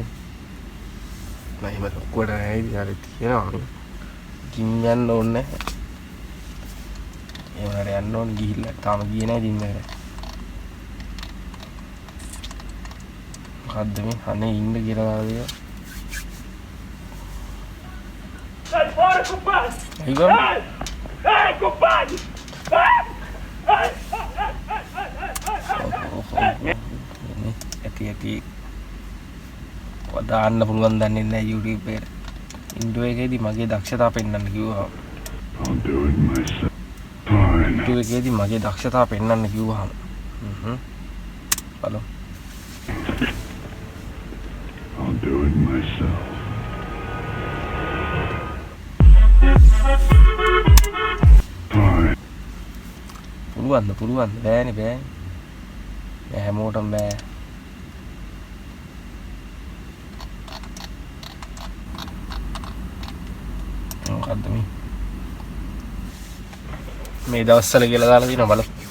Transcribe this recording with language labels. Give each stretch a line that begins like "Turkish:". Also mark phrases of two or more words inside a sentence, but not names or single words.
Sinhala: මම ලොකුවට නෑ ඉතින් තියෙනවා. ජිම් යන්න ඕනේ. ඒ වුණාට යන්න ඕනේ ගිහිල්ලා තාම ගියේ නෑ ජිම් එකට. මොකද්ද මේ අනේ ඉන්න කියලා දාලා Ayo.
Indonesian: Ini hati-hati.
Sinhala: දාන්න පුළුවන් දන්නේ නැහැ YouTube එකට. ඉන්ඩෝ එකේදී මගේ දක්ෂතාව පෙන්වන්න කිව්වා. ඉන්ඩෝ එකේදී මගේ දක්ෂතාව පෙන්වන්න කිව්වහම. බලමු.
English: I'll do it myself.
Sinhala: පුළුවන් බෑනේ. මේ හැමෝටම බෑ. මොකද්ද මේ දවස්වල කියලා දාලා තියෙනවා බලමු.